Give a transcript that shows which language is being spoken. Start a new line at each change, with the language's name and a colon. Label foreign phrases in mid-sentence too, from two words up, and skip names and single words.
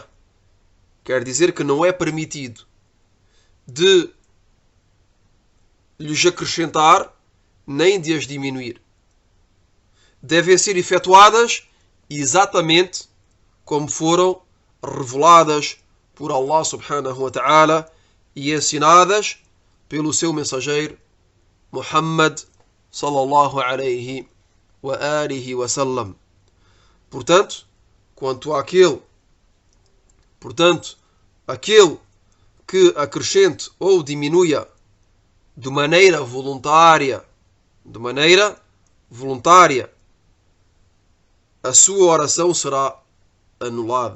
Portuguese: Quer dizer que não é permitido de lhes acrescentar nem de as diminuir. Devem ser efetuadas exatamente como foram reveladas por Allah
Arabic: سبحانه وتعالى
Portuguese: e ensinadas pelo seu mensageiro Muhammad
Arabic: صلى الله عليه وآله وسلم.
Portuguese: Portanto, aquele que acrescente ou diminua de maneira voluntária, a sua oração será anulada.